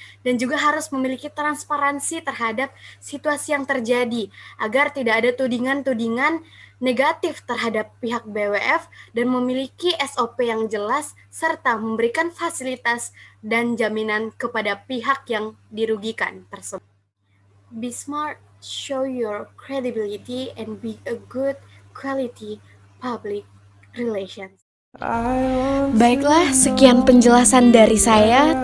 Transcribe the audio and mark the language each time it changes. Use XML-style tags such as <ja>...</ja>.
<id>Dan juga harus memiliki transparansi terhadap situasi yang terjadi, agar tidak ada tudingan-tudingan negatif terhadap pihak BWF dan memiliki SOP yang jelas serta memberikan fasilitas dan jaminan kepada pihak yang dirugikan tersebut.</id> <en>Be smart, show your credibility, and be a good quality public relations.</en> <id>Baiklah, sekian penjelasan dari saya.</id>